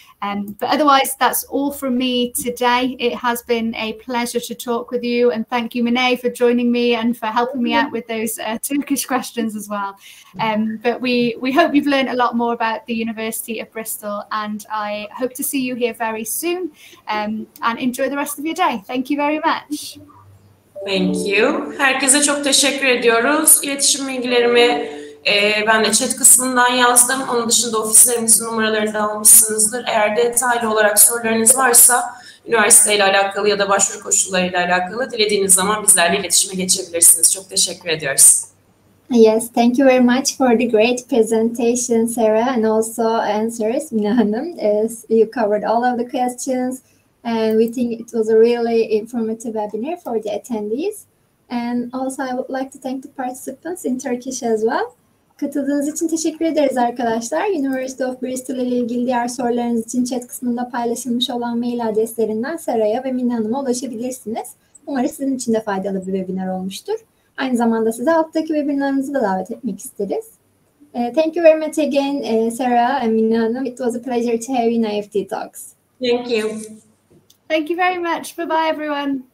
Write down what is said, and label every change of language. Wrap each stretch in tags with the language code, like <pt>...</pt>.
<en>But otherwise, that's all from me today. It has been a pleasure to talk with you, and thank you, Mine, for joining me and for helping me out with those Turkish questions as well. But we hope you've learned a lot more about the University of Bristol, and I hope to see you here very soon, and enjoy the rest of your day. Thank you very much. Thank you.</en> <tr>Herkese çok teşekkür ediyoruz. İletişim bilgilerimi ben de chat kısmından yazdım. Onun dışında ofislerimizin numaralarını da almışsınızdır. Eğer detaylı olarak sorularınız varsa üniversiteyle alakalı ya da başvuru koşullarıyla alakalı dilediğiniz zaman bizlerle iletişime geçebilirsiniz. Çok teşekkür ediyoruz.</tr> <en>Yes, thank you very much for the great presentation, Sarah, and also answers, Mine Hanım. You covered all of the questions, and we think it was a really informative webinar for the attendees. And also, I would like to thank the participants in Turkish as well.</en> <tr>Katıldığınız için teşekkür ederiz arkadaşlar. University of Bristol ile ilgili diğer sorularınız için chat kısmında paylaşılmış olan mail adreslerinden Sarah'a ve Mine Hanım'a ulaşabilirsiniz. Umarım sizin için de faydalı bir webinar olmuştur. Aynı zamanda size alttaki webinarımızı da davet etmek isteriz.</tr> <en>Thank you very much again, Sarah and Mine Hanım. It was a pleasure to have you in IEFT Talks. Thank you. Thank you very much. Bye-bye, everyone.</en>